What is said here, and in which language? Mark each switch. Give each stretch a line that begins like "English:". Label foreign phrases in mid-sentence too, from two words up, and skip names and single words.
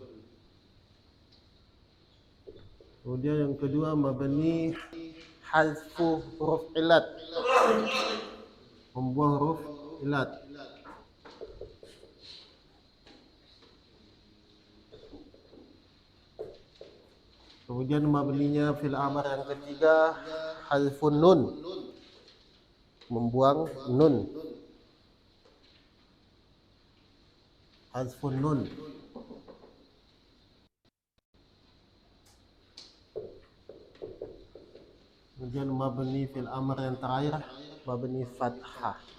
Indonesian: Kemudian yang kedua
Arabic: مبني حذف حرف العلة.
Indonesian: Membuang huruf ilat. Kemudian mabninya
Arabic: فعل الأمر
Indonesian: yang ketiga
Arabic: حذف النون.
Indonesian: Membuang nun.
Arabic: حذف النون.
Indonesian: Kemudian
Arabic: مبني فعل الأمر
Indonesian: yang terakhir
Arabic: مبني فتحة.